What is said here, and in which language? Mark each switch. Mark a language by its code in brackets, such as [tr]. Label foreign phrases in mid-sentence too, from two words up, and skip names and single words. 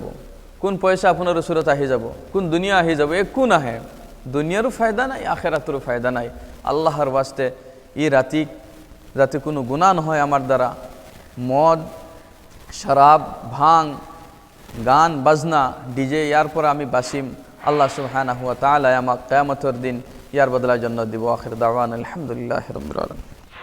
[as] কোন পইচা আপোনাৰ ওচৰত আহি যাব? কোন দুনিয়া আহি যাব? একো নাহে। দুনিয়াৰো ফায়দা নাই, আখেৰাতৰো ফায়দা নাই। আল্লাহৰ ৱাস্তে এই ৰাতি যাতে কোনো গুনাহ নহয় আমাৰ দ্বাৰা, মদ, শৰাব, ভাং, গান বাজনা, ডিজে, ইয়াৰ পৰা আমি বাচিম। আল্লাহ [ar] سبحانه وتعالى [as] আমাক কিয়ামতৰ দিন ইয়াৰ বদলা জান্নাত দিব। [ar] آخر دعوانا الحمد لله رب العالمين.